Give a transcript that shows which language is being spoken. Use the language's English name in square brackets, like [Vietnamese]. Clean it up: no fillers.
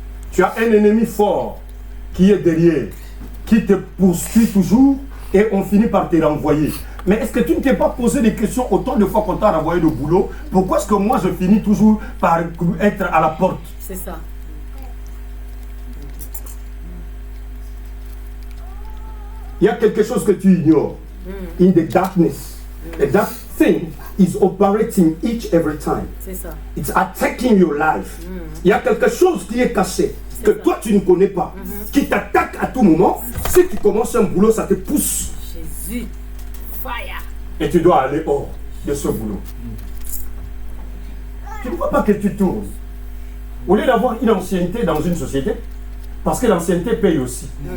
[French] Tu as un ennemi fort qui est derrière, qui te poursuit toujours et on finit par te renvoyer. Mais est-ce que tu ne t'es pas posé des questions autant de fois qu'on t'a renvoyé de boulot? Pourquoi est-ce que moi je finis toujours par être à la porte? C'est ça. Il y a quelque chose que tu ignores. [English] In the darkness, that thing is operating each every time. [French] C'est ça. [English] It's attacking your life. [French] Il y a quelque chose qui est caché, que toi tu ne connais pas, qui t'attaque à tout moment. Si tu commences un boulot, ça te pousse. Jésus. Fire. Et tu dois aller hors de ce boulot. Tu ne vois pas que tu tournes. Au lieu d'avoir une ancienneté dans une société, parce que l'ancienneté paye aussi.